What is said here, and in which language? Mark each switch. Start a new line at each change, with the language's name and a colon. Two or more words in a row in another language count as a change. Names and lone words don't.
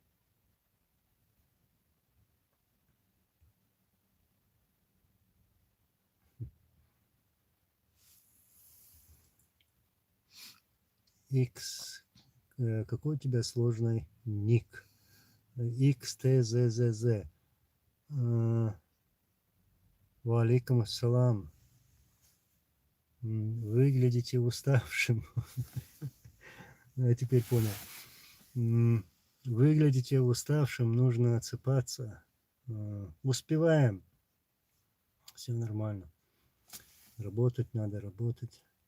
Russian: X, какой у тебя сложный ник? XTZZZ.
Arabic: وعليكم السلام.
Russian: Выглядите уставшим. Я теперь понял. Выглядите уставшим, нужно отсыпаться. Успеваем. Все нормально. Работать надо, работать.